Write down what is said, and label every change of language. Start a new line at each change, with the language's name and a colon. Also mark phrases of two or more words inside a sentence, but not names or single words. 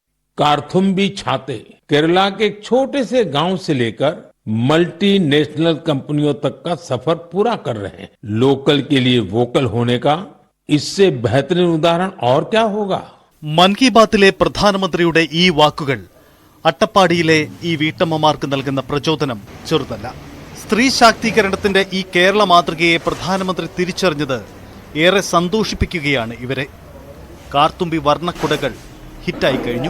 Hindi: कार्थुम्बी छाते केरला के एक छोटे से गांव से लेकर मल्टीनेशनल कंपनियों तक का सफर पूरा कर रहे हैं। लोकल के लिए वोकल होने का इससे बेहतरीन उदाहरण और क्या होगा?
Malayalam: മൻ കി ബാത്തിലെ പ്രധാനമന്ത്രിയുടെ ഈ വാക്കുകൾ അട്ടപ്പാടിയിലെ ഈ വീട്ടമ്മമാർക്ക് നൽകുന്ന പ്രചോദനം ചെറുതല്ല. സ്ത്രീ ശാക്തീകരണത്തിന്റെ ഈ കേരള മാതൃകയെ പ്രധാനമന്ത്രി തിരിച്ചറിഞ്ഞത് ഏറെ സന്തോഷിപ്പിക്കുകയാണ് ഇവരെ. കാർത്തുമ്പി വർണ്ണക്കുടകൾ ഹിറ്റായി കഴിഞ്ഞു.